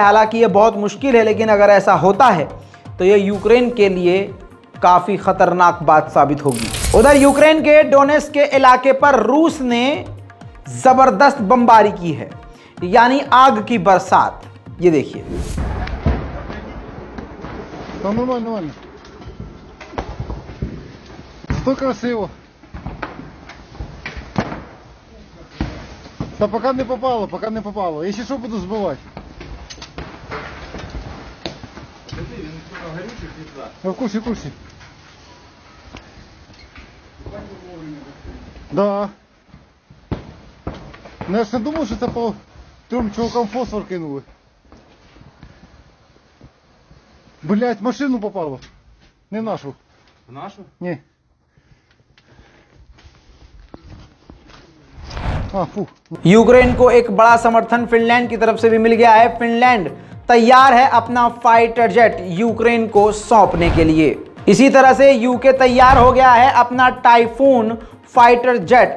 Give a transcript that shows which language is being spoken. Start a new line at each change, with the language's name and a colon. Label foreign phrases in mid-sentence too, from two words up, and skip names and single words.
Hindi: हालांकि ये बहुत मुश्किल है, लेकिन अगर ऐसा होता है तो ये यूक्रेन के लिए काफ़ी ख़तरनाक बात साबित होगी। उधर यूक्रेन के डोनेट्स्क के इलाके पर रूस ने ज़बरदस्त बमबारी की है, यानी आग की बरसात। ये देखिए।
Russian: Что красиво. Та пока не попало.
Ukrainian: Якщо що, буду збивати. В курсі.
Russian: Да.
Ukrainian: Ну я ж не думав, що це по 3 чувакам фосфор кинули.
Russian: Блять, машину попало. Не нашу. В нашу?
Ukrainian: Ні.
Hindi: यूक्रेन को एक बड़ा समर्थन फिनलैंड की तरफ से भी मिल गया है। फिनलैंड तैयार है अपना
English: fighter jet
Hindi: यूक्रेन को सौंपने के लिए। इसी तरह से यूके तैयार हो गया है अपना
English: typhoon fighter jet.